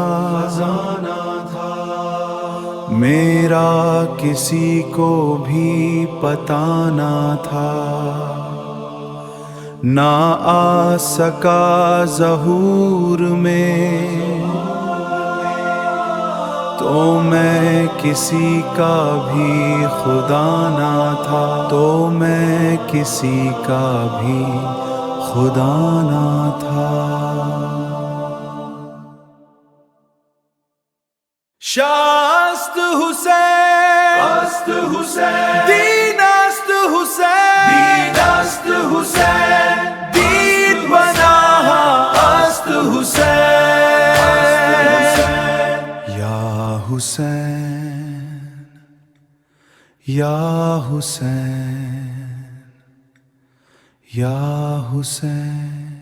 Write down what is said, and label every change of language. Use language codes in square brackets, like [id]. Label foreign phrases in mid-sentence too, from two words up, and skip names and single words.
[ur] میرا کسی کو بھی پتہ نہ تھا نہ آ سکا ظہور میں تو میں کسی کا بھی خدا نہ تھا خدا نہ تھا [fa] شاہ است حسین دین است حسین دین پناہ است حسین یا حسین یا حسین یا حسین